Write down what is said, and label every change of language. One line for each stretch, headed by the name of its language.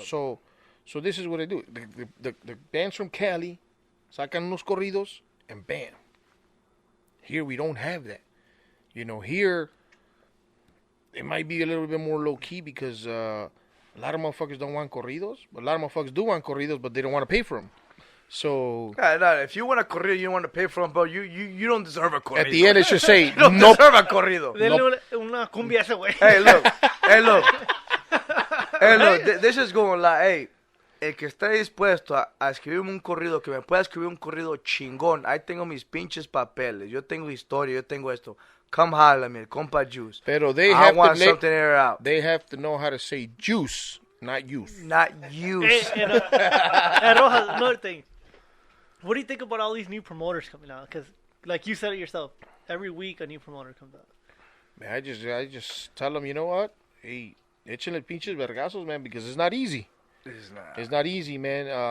English: so this is what I do. The bands from Cali
Spanish: sacan unos corridos,
English: and bam. Here we don't have that. Here it might be a little bit more low key because a lot of motherfuckers don't want corridos, but a lot of motherfuckers do want corridos, but they don't want to pay for them. So If you want a corrido, you don't want to pay for them, bro. You don't deserve a corrido. at the end, it should say you don't nope. deserve a corrido.
Spanish: Denle una cumbia a ese güey.
English: Hey, look. This is going like, hey,
Spanish: el que esté dispuesto a escribirme un corrido, que me pueda escribir un corrido chingón. Ahí tengo mis pinches papeles. Yo tengo historia, yo tengo esto.
English: Come holla me, el compa Juice. Pero they I have want to something air out. They have to know how to say juice, not youth. Not use. Hey, Rojas, another thing. What do you think about all these new promoters coming out? Because, like you said it yourself, every week a new promoter comes out. Man, I just tell them, you know what? Hey,
Spanish: échenle pinches vergazos,
English: man, because it's not easy. It's not easy, man.